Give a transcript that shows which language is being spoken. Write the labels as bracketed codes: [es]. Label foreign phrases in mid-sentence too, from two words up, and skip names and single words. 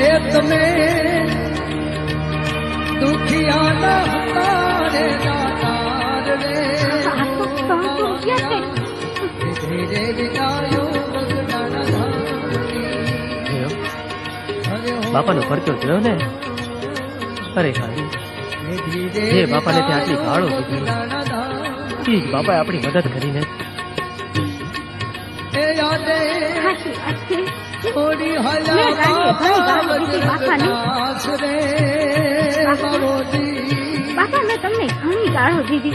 [hi] जगत में दुखिया तारे दातार रे धीरे विदायो [gu] બાપા નો ખર્ચો થયો ને? અરે હારી, જે બાપાને ત્યાં આટલી ગાળો દીધી, એ જ બાપાએ આપણી મદદ કરીને. બાપા મેં તમને ઘણી ગાળો દીધી.